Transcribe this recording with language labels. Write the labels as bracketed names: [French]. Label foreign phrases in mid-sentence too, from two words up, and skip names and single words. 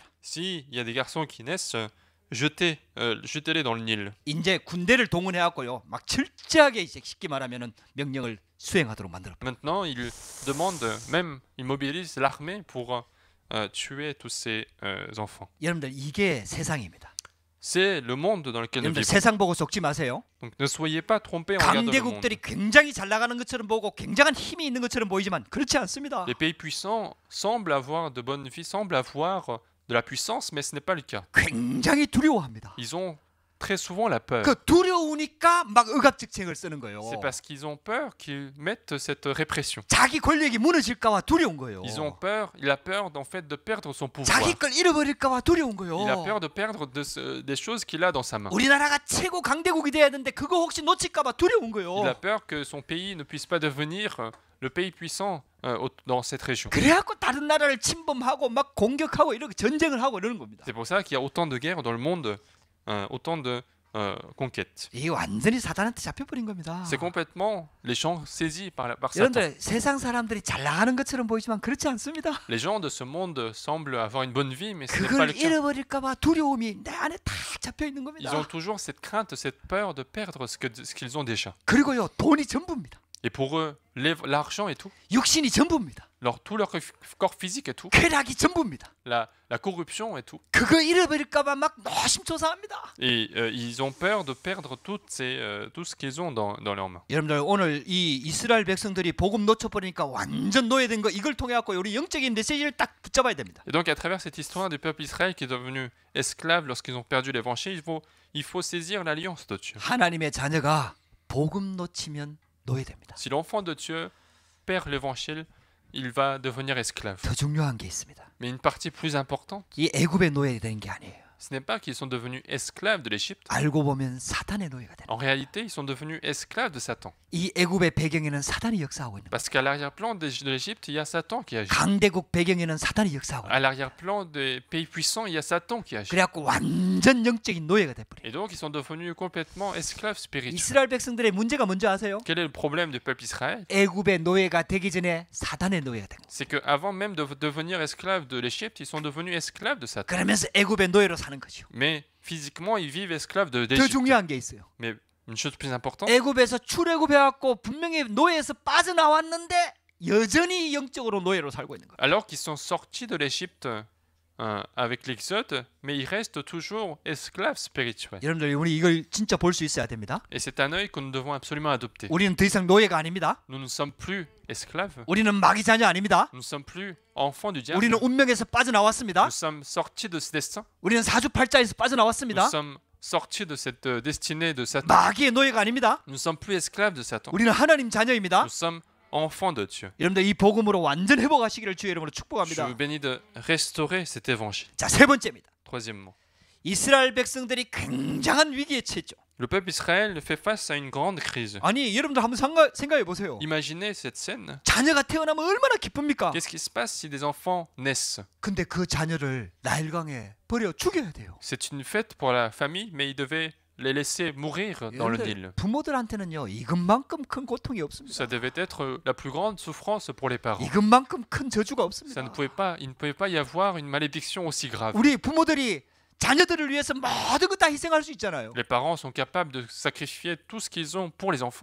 [French] S'il y a des garçons qui naissent, jetez-les dans le Nil. [Korean] 이제 군대를 동원해갖고요, 막 철저하게 이제 쉽게 말하면은 명령을 수행하도록 만들어. [French] Maintenant, il demande, même, il mobilise l'armée pour tuer tous ces enfants. [Korean] 여러분들 이게 세상입니다. [French] C'est le monde dans lequel nous [Korean] 여러분들 [French] vivons. [Korean] 세상 보고 속지 마세요. [French] Donc ne soyez pas trompés en regardant le monde. [Korean] 강대국들이 굉장히 잘 나가는 것처럼 보고 굉장한 힘이 있는 것처럼 보이지만 그렇지 않습니다. [French] Les pays puissants semblent avoir de bonnes vies, semblent avoir de la puissance, mais ce n'est pas le cas. [Korean] 굉장히 두려워합니다. [French] Ils ont très souvent la peur. [Korean] 그 두려우니까 막 억압정책을 쓰는 거예요. [French] C'est parce qu'ils ont peur qu'ils mettent cette répression. [Korean] 자기 권력이 무너질까봐 두려운 거예요. [French] Ils ont peur, il a peur en fait de perdre son pouvoir. [Korean] 자기 걸 잃어버릴까봐 두려운 거예요. [French] Il a peur de perdre des choses qu'il a dans sa main. [Korean] 우리나라가 최고 강대국이 돼야 되는데 그거 혹시 놓칠까봐 두려운 거예요. [French] Il a peur que son pays ne puisse pas devenir le pays puissant dans cette région. [Korean] 그래갖고 다른 나라를 침범하고 막 공격하고 이렇게 전쟁을 하고 이러는 겁니다. [French] C'est pour ça qu'il y a autant de guerres dans le monde, autant de conquêtes. [Korean] 이게 완전히 사단한테 잡혀버린 겁니다. [French] C'est complètement les gens saisis par Satan. [Korean] 여러분들 세상 사람들이 잘 나가는 것처럼 보이지만 그렇지 않습니다. [French] Les gens de ce monde semblent avoir une bonne vie, mais ce n'est pas [Korean] 그걸 [French] le cas. [Korean] 잃어버릴까봐 두려움이 내 안에 다 잡혀 있는 겁니다. [French] Ils ont toujours cette crainte, cette peur de perdre ce qu'ils ont déjà. [Korean] 그리고요 돈이 전부입니다. [French] Et pour eux, l'argent est tout. [Korean] 육신이 전부입니다. [French] Tout leur corps physique est tout. [Korean] 쾌락이 전부입니다. [French] La corruption est tout. [Korean] 그거 잃어버릴까봐 막 노심초사합니다. [French] Et ils ont peur de perdre tout ce qu'ils ont dans leurs mains. [Korean] 여러분들 오늘 이 이스라엘 백성들이 복음 놓쳐버리니까 완전 노예된 거 이걸 통해 갖고 우리 영적인 메시지를 딱 붙잡아야 됩니다. [French] Et donc à travers cette histoire du peuple Israël qui est devenu esclave lorsqu'ils ont perdu l'évangile, il faut saisir l'alliance de Dieu. [Korean] 하나님의 자녀가 복음 놓치면 노예됩니다. [French] Si l'enfant de Dieu perd l'évangile, il va devenir esclave. [Korean] 더 중요한 게 있습니다. [French] Mais une partie plus importante, [Korean] 이 애굽의 노예되는 게 아니에요. [French] ce n'est pas qu'ils sont devenus esclaves de l'Égypte. [Korean] 알고 보면 사탄의 노예가 되는. [French] En réalité, ils sont devenus esclaves de Satan. [Korean] 이 애굽의 배경에는 사탄이 역사하고 있는. [French] Parce qu'à l'arrière-plan de l'Égypte, il y a Satan qui agit. [Korean] 강대국 배경에는 사탄이 역사하고 있는. [French] À l'arrière-plan des pays puissants, il y a Satan qui agit. [Korean] 그래갖고 완전 영적인 노예가 돼버려. [French] Et donc, ils sont devenus complètement esclaves spirituels. [Korean] 이스라엘 백성들의 문제가 뭔지 아세요? [French] Quel est le problème du peuple Israël? [Korean] 애굽의 노예가 되기 전에 사탄의 노예가 된 거예요. [French] C'est qu'avant même de devenir esclaves de l'Égypte, ils sont devenus esclaves de Satan. [Korean] 그러면서 애굽의 노예로 사는 거죠. [French] Mais physiquement, ils vivent esclaves [Korean] 더 [French] d'Égypte. [Korean] 중요한 게 있어요. [French] Mais une chose plus importante, [Korean] 애굽에서 출애굽해갖고 분명히 노예에서 빠져나왔는데 여전히 영적으로 노예로 살고 있는 거예요. [French] alors qu'ils sont sortis de l'Égypte avec l'Exode, mais ils restent toujours esclaves spirituels. [Korean] 여러분들 우리 이걸 진짜 볼 수 있어야 됩니다. [French] Et c'est un œil que nous devons absolument adopter. [Korean] 우리는 더 이상 노예가 아닙니다. [French] Nous ne sommes plus esclaves, [Korean] 우리는 마귀 자녀 아닙니다. [French] nous ne sommes plus enfants du diable. [Korean] 우리는 운명에서 빠져나왔습니다. [French] Nous sommes sortis de ce destin, [Korean] 우리는 사주팔자에서 [French] nous [Korean] 빠져나왔습니다. [French] sommes sortis de cette destinée de Satan. [Korean] 마귀의 노예가 아닙니다. [French] Nous ne sommes plus esclaves de Satan, [Korean] 우리는 하나님 자녀입니다. [French] nous sommes enfants de Dieu. [Korean] 여러분들 이 복음으로 완전 회복하시기를 주의 이름으로 [French] Je [Korean] 축복합니다. [French] vous bénis de restaurer cet évangile. [Korean] 자, 세 번째입니다. [French] Troisièmement, [Korean] 이스라엘 백성들이 굉장한 위기에 처했죠. [French] le peuple Israël fait face à une grande crise. [Korean] 아니 여러분들 한번 생각해 보세요. [French] Imaginez cette scène. [Korean] 자녀가 태어나면 얼마나 기쁩니까? [French] Qu'est-ce qui se passe si des enfants naissent? [Korean] 근데 그 자녀를 나일강에 버려 죽여야 돼요. [French] C'est une fête pour la famille, mais ils devaient les laisser mourir dans le [Korean] 여러분들, [French] Nil. [Korean] 부모들한테는요 이것만큼 큰 고통이 없습니다. [French] Ça devait être la plus grande souffrance pour les parents. [Korean] 이것만큼 큰 저주가 [French] Ça [Korean] 없습니다. [French] il ne pouvait pas y avoir une malédiction aussi grave. [Korean] 우리 부모들이 자녀들을 위해서 모든 것 다 희생할 수 있잖아요. [French] Les parents sont capables de sacrifier tout ce qu'ils ont pour les enfants,